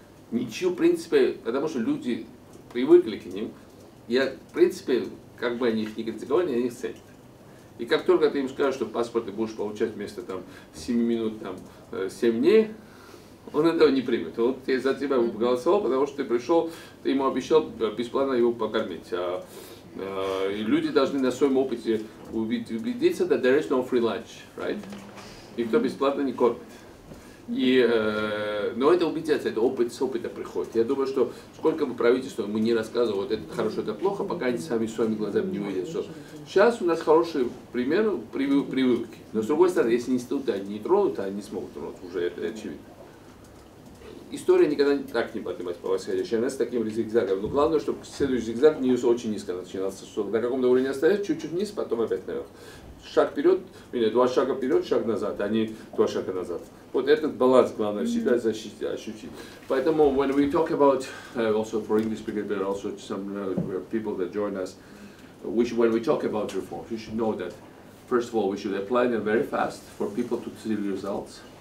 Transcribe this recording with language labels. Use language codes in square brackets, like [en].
[ru] Ничего, в принципе, потому что люди привыкли к ним, в принципе, как бы они их не критиковали, они их ценят. И как только ты им скажешь, что паспорт ты будешь получать вместо там, 7 минут, там, 7 дней, он этого не примет. Он за тебя голосовал, потому что ты пришел, ты ему обещал бесплатно его покормить. И люди должны на своем опыте убедиться, [en] that there is no free lunch, right? [ru] Никто бесплатно не кормит. Но это убедиться, это опыт с опыта приходит. Я думаю, что сколько бы правительство ему не рассказывало, вот это хорошо, это плохо, пока они сами своими глазами не увидят, что сейчас у нас хороший пример прививки. Но с другой стороны, если институты они не тронут, они не смогут тронуть, уже это очевидно. История никогда так не поднимается по восходящей, она с таким зигзагом. Но главное, чтобы следующий зигзаг не очень низко начинался, что на каком-то уровне оставить, чуть-чуть вниз, потом опять наверх. Шаг вперед, 2 шага вперед, шаг назад, а не 2 шага назад. Вот этот баланс главное всегда ощутить. Поэтому, [en] when we talk about, also for English speakers, there are also some people that join us, when we talk about reforms, you should know that first of all, we should apply them very fast for people to see the results.